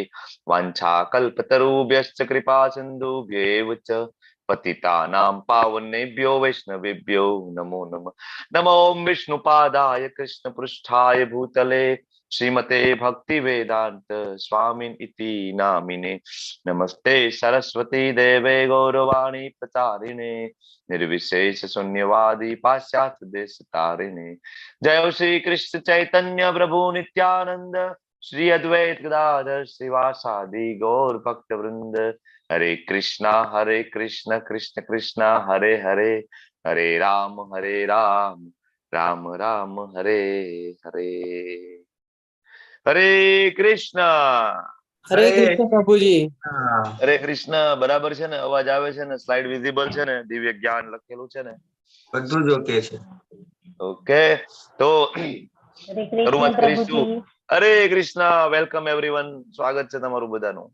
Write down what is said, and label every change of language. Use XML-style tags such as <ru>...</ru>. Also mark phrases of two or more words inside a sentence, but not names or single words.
<sa>वांछा कल्पतरुभ्यश्च कृपा सिंधुभ्येव च पतितानां पावनेभ्यो वैष्णवेभ्यो नमो नमः. नमो विष्णुपादाय कृष्ण पृष्ठाय भूतले श्रीमते भक्ति वेदांत स्वामिन इति नामिने. नमस्ते सरस्वती देवे गौरवाणी प्रचारिणे निर्विशेष शून्यवादी पाश्चात्य देश तारिणे. जय श्री कृष्ण चैतन्य प्रभु नित्यानंद श्री अद्वैत गदाधर श्रीवासादि गौर भक्त वृंद. हरे कृष्ण कृष्ण कृष्ण हरे हरे हरे राम राम राम हरे हरे. हरे कृष्ण.</sa> <gu>હરે કૃષ્ણ પ્રભુજી. હરે કૃષ્ણ. બરાબર છે ને? અવાજ આવે છે ને?</gu> <en>slide visible</en> <gu>છે ને? દિવ્ય જ્ઞાન લખેલું છે ને? બધું જ ઓકે છે. ઓકે, તો શરૂઆત કરીશું. હરે કૃષ્ણ.</gu> <en>welcome everyone.</en> <gu>સ્વાગત છે તમારું બધાનું.</gu>